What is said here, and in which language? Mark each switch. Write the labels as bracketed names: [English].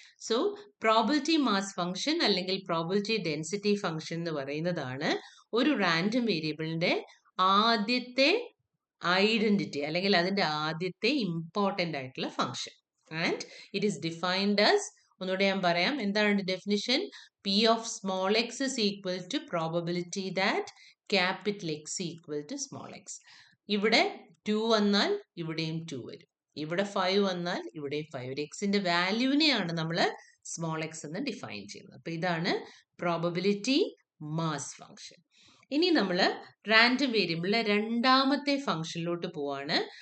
[Malayalam] So probability mass function അല്ലെങ്കിൽ probability density function എന്ന് പറയുന്നതാണ് ഒരു റാൻഡം വേരിയബിളിന്റെ ആദ്യത്തെ ഐഡന്റിറ്റി അല്ലെങ്കിൽ അതിന്റെ ആദ്യത്തെ ഇമ്പോർട്ടന്റ് ആയിട്ടുള്ള function. [English] and it is defined as, [Malayalam] ഒന്നുകൂടെ ഞാൻ പറയാം, എന്താണ് definition? [English] P of small x is equal to probability that capital X equal to small x. [Malayalam] ഇവിടെ 2 വന്നാൽ ഇവിടെയും 2 വരും, ഇവിടെ 5 വന്നാൽ ഇവിടെയും 5 വരും. എക്സിന്റെ വാല്യൂവിനെയാണ് നമ്മൾ സ്മോൾ എക്സ് എന്ന് ഡിഫൈൻ ചെയ്യുന്നത്. അപ്പൊ ഇതാണ് പ്രോബബിലിറ്റി മാസ് ഫംഗ്ഷൻ. ഇനി നമ്മൾ റാൻഡം വേരിയബിളിലെ രണ്ടാമത്തെ ഫംഗ്ഷനിലോട്ട് പോവാണ്.